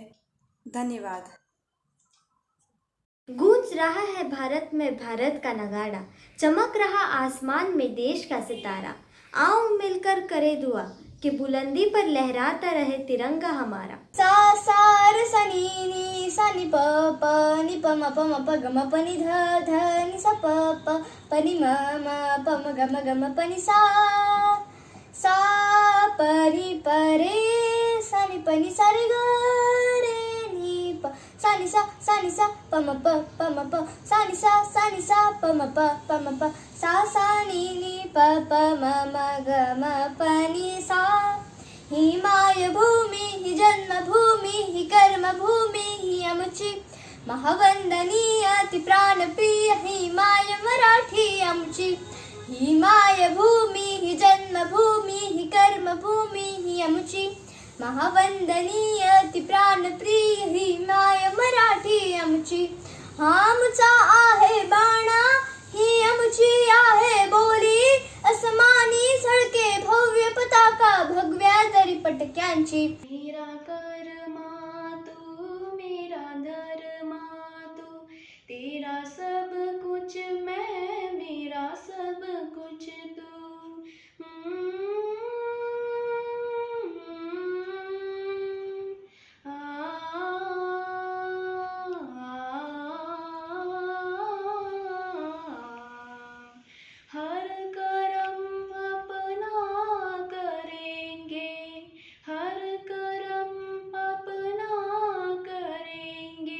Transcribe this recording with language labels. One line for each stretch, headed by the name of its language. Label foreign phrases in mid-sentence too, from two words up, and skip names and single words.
Hindi: धन्यवाद। गूंज रहा है भारत में भारत का नगाड़ा, चमक रहा आसमान में देश का सितारा। आओ मिलकर करे दुआ कि बुलंदी पर लहराता रहे तिरंगा हमारा। सा सा र सा नी सा नि प प नि प म प म प ग म प नि ध ध नि सा प प प नि म म प म ग म प नि सा सा प नि प रे सा नि प नि सा रे ग रे नि प सा नि सा प म प सा नि सा प म प सा नि प प म ग म प नि सा।
Marathi: हिमाय भूमि हि जन्मभूमि हि कर्मभूमि हि अमुची, महावंदनीय अति प्राणप्रिय हिमाय मराठी अमुची। हिमाय भूमि हि जन्मभूमि हि कर्मभूमि हि अमुची, महावंदनीय अति प्राणप्रिय हिमाय मराठी अमुची। आमचा आहे बाणा ही अमुची आहे बोली, असमानी झळके भव्य पताका भगव्या दरी पटक्यांची।
Hindi: मेरा कर्मा तू मेरा धर्मा तू, तेरा सब कुछ मैं मेरा सब कुछ तू। हर करम अपना करेंगे, हर करम अपना करेंगे,